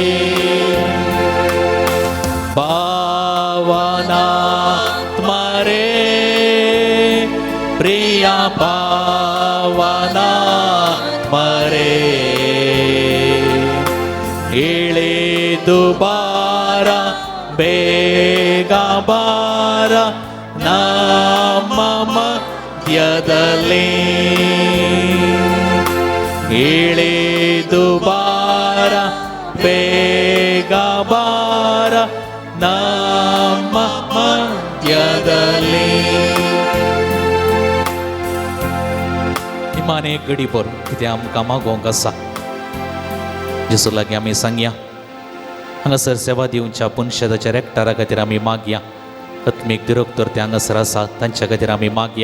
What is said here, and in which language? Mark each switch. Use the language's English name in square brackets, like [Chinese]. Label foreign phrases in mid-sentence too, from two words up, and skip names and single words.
[Kannada] ಪಾವನಾತ್ಮರೇ, ಪ್ರಿಯ ಪಾವನಾತ್ಮರೇ, ಇಳಿದು ಬಾರ, ಬೇಗ ಬಾರ ನಮ್ಮ ಮಧ್ಯದಲ್ಲಿ. ಇಳಿದು ಬಾರ, ಬೇಗ ಬಾರ ನಮ್ಮ ಮಧ್ಯದಲ್ಲಿ. [Konkani] इमाने गडी पर किती आमकां मागोवंक आसा. जेसू लागीं आमी सांगया. हांगासर सेवा दिवच्या पुनशेदाच्या एकठारा खातीर आमी मागया. आत्मीक दिरोक्तर ते हांगासर आसा तांच्या खातीर आमी मागया.